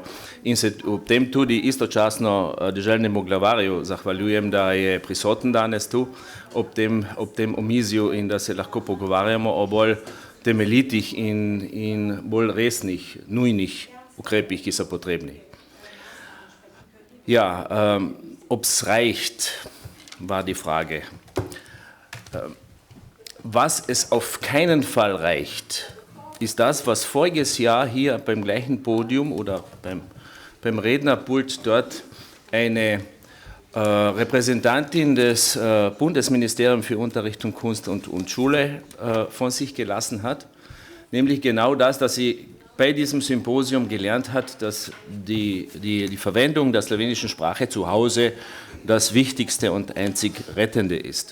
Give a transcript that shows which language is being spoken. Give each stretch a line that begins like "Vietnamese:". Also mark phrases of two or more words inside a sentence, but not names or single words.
Slovenian: In se ob tem tudi istočasno deželnemu glavarju zahvaljujem, da je prisoten danes tu ob tem omizju in da se lahko pogovarjamo o bolj temeljitih in bolj resnih, nujnih ukrepih, ki so potrebni.
German: Ja, ob's reicht, war die Frage. Was es auf keinen Fall reicht, ist das, was voriges Jahr hier beim gleichen Podium oder beim Rednerpult dort eine Repräsentantin des Bundesministeriums für Unterricht und Kunst und Schule von sich gelassen hat, nämlich genau das, dass sie bei diesem Symposium gelernt hat, dass die Verwendung der slowenischen Sprache zu Hause das Wichtigste und einzig Rettende ist.